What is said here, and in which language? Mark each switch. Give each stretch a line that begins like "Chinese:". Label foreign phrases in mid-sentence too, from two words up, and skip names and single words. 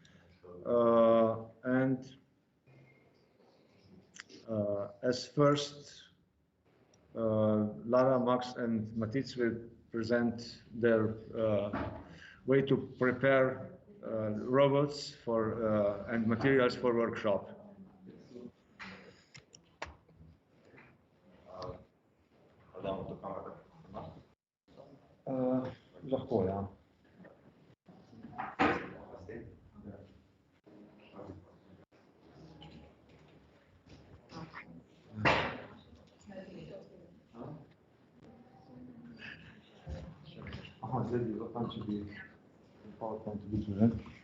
English: As first, Lara, Max, and Matic will present their way to prepare robots for and materials for workshop.
Slovenian: Lahko, ja. Aha, zdaj bi lahko, če bi PowerPoint videl, ne?